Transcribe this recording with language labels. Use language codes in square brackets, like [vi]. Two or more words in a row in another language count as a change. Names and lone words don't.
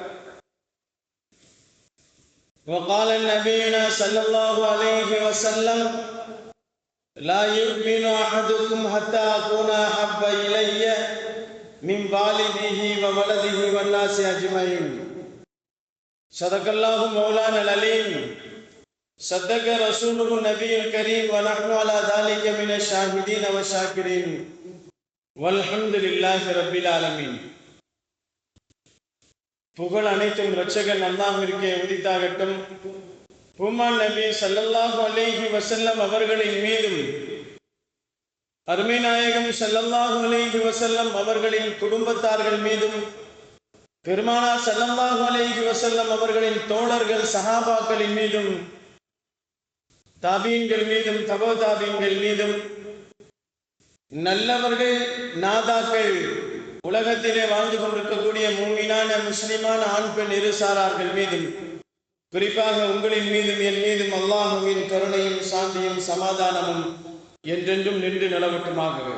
[ar] وقال النبي صلى الله عليه وسلم: لا يؤمن أحدكم حتى أكون أحب إلي من والده وولده والناس أجمعين. صدق الله مولانا العليم. صدق رسوله النبي الكريم. ونحن على ذلك من الشاهدين والشاكرين. والحمد لله رب العالمين. [ta] புகழ் அனைத்தும் இரட்சகன் அல்லாஹ்விற்கே உரித்தாகட்டும். பூமான் நபி [ar] صلى الله عليه وسلم [ta] அவர்களின் மீதும், அருமை நாயகம் [ar] صلى الله عليه وسلم [ta] அவர்களின் குடும்பத்தார்கள் மீதும், பெருமானார் [ar] صلى الله عليه وسلم [ta] அவர்களின் தோழர்கள் சஹாபாக்களின் மீதும், தாபீன்கள் மீதும், தபோ தாபீன்கள் மீதும், நல்லவர்கள் நாதாக்கள், உலகத்திலே வாழ்ந்து கொண்டிருக்கக்கூடிய மூமினான முஸ்லிமான ஆண் பெண் இருசாரார்கள் மீதும், குறிப்பாக உங்களின் மீதும் என் மீதும் அல்லாஹுவின் கருணையும் சாந்தியும் சமாதானமும் என்றென்றும் நின்று நிலவட்டுமாக.